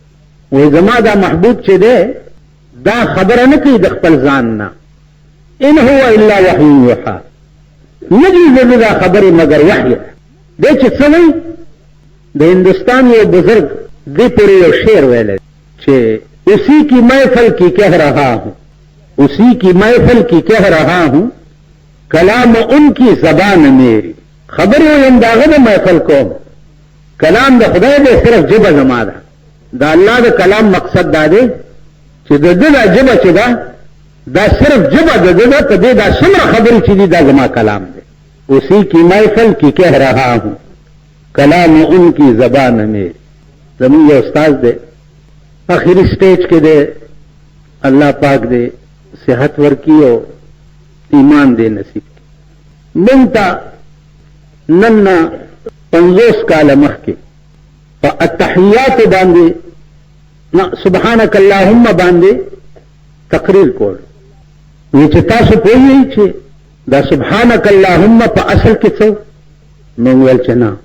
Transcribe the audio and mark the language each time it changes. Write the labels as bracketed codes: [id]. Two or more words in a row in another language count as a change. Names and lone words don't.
[ps] وایي زما دا محبوب چې دی دا خبره نه کوي د خپل ځان نه. [ar] ان هو الا وحی یوحى. [ps] نه دي دا خبرې مگر وحی دی چې څه وایي. د هندوستان یو بزرگ دې پورې یو شعر ویلی چې [ur] اسی کی محفل کی کہہ رہا ہوں اسی کی محفل کی کہہ رہا ہوں کلام ان کی زبان میری. [ps] خبر ویم داغه د محفل کوم کلام د خدای دی صرف جبه زما ده. د الله د کلام مقصد دا دی چې د ده دا جبه چې ده دا صرف جبه د ده ده په دې دا څومره خبرې چې دي دا زما کلام دی. [ur] اسی کی محفل کی کہہ رہا ہوں کلام ان کی زبان میری. [ps] زمون یو استاد دی آخری سٹیج کې دی الله پاک دی صحت ورکی او ایمان دې نصیب کړي. مونږ ته نن 50 کاله مخکې په التحیات باندې [ar] سبحانك اللهم [ps] باندې تقریر کول وی چې تاسو پوهیږئ چې دا [ar] سبحانك اللهم [ps] په اصل کې څه نو ویل چې نه.